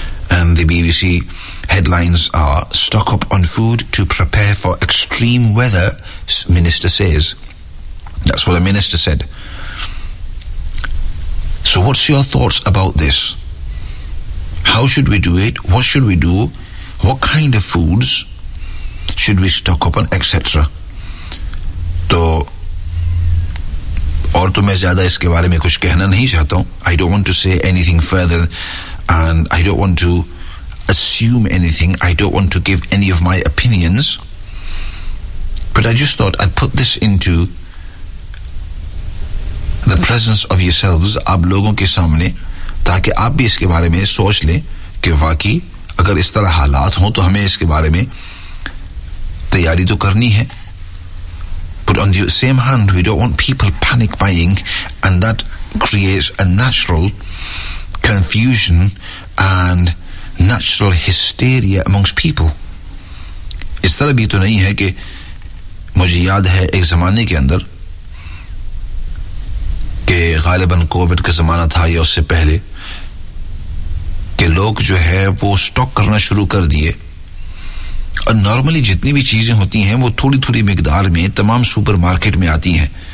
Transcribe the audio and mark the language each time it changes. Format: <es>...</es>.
<en>And the BBC headlines are, stock up on food to prepare for extreme weather, minister says. That's what a minister said. So what's your thoughts about this? How should we do it? What should we do? What kind of foods should we stock up on, etc.?</en> <ur>تو اور تو میں زیادہ اس کے بارے میں کچھ کہنا نہیں چاہتا ہوں.</ur> <en>I don't want to say anything further and I don't want to assume anything. I don't want to give any of my opinions. But I just thought I'd put this into the presence of yourselves,</en> <ur>آپ لوگوں کے سامنے, تاکہ آپ بھی اس کے بارے میں سوچ لیں کہ واقعی اگر اس طرح حالات ہوں تو ہمیں اس کے بارے میں تیاری تو کرنی ہے.</ur> <en>But on the same hand, we don't want people panic buying and that creates a natural confusion and natural hysteria amongst people.</en> <ur>اس طرح بھی تو نہیں ہے کہ مجھے یاد ہے ایک زمانے کے اندر کہ غالباً کووڈ کا زمانہ تھا یا اس سے پہلے, کہ لوگ جو ہے وہ سٹاک کرنا شروع کر دیے. اور نارملی جتنی بھی چیزیں ہوتی ہیں وہ تھوڑی تھوڑی مقدار میں تمام سپر مارکیٹ میں آتی ہیں.</ur>